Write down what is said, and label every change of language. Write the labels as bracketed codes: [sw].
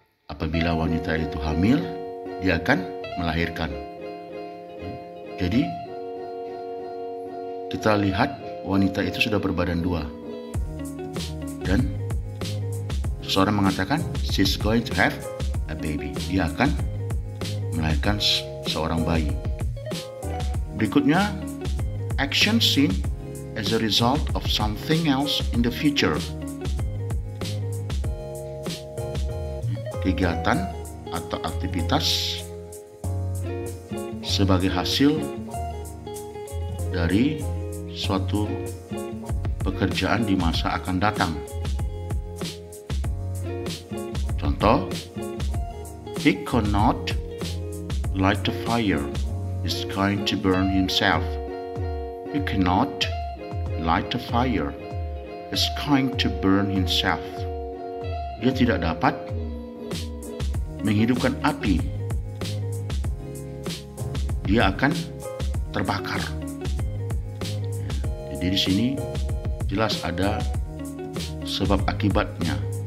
[id] Apabila wanita itu hamil, dia akan melahirkan. Jadi, kita lihat wanita itu sudah berbadan dua. Dan seseorang mengatakan, [en] she's going to have a baby. [id] Dia akan melahirkan seorang bayi. Berikutnya, [en] action seen as a result of something else in the future. [id] Kegiatan atau aktivitas sebagai hasil dari suatu pekerjaan di masa akan datang. Contoh, [en] he cannot light a fire. He's going to burn himself. He cannot light a fire. He's going to burn himself. [id] Dia tidak dapat menghidupkan api. Dia akan terbakar. Jadi di sini jelas ada sebab akibatnya.